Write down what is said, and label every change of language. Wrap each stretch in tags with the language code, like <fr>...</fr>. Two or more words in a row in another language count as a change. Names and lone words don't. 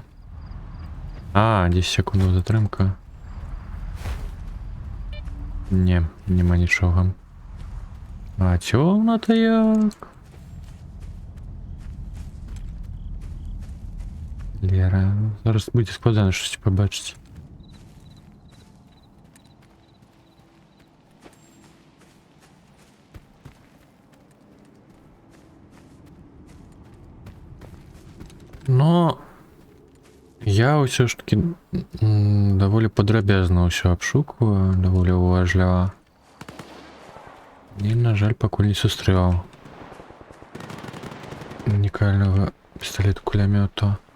<be>10 секундаў затрымка. Не, нема нічога. А цёмна-то як? Лера, зараз будзе складана</be> <uk>щось побачити.</uk> <be>Но я ўсё ж таки даволі падрабязна ўсё абшукваю, даволі уважліва. І, на жаль, пакуль не сустрэў унікальнага пісталет-кулямёта.</be>